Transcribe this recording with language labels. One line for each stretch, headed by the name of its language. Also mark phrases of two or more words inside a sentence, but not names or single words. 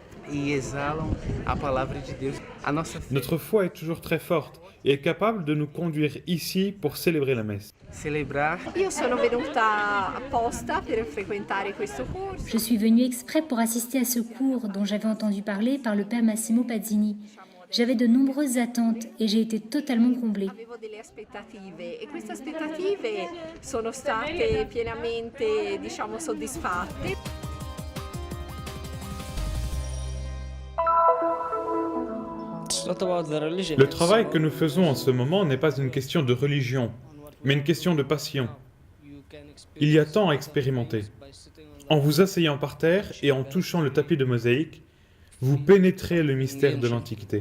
French: Notre foi est toujours très forte et est capable de nous conduire ici pour célébrer la messe. Je suis venue exprès pour assister à ce cours dont j'avais entendu parler par le père Massimo Pazzini. J'avais de nombreuses attentes et j'ai été totalement comblée.
Italian: Avevo delle aspettative e queste aspettative sono state pienamente, diciamo, soddisfatte.
French: Le travail que nous faisons en ce moment n'est pas une question de religion, mais une question de passion. Il y a tant à expérimenter. En vous asseyant par terre et en touchant le tapis de mosaïque, vous pénétrez le mystère de l'Antiquité.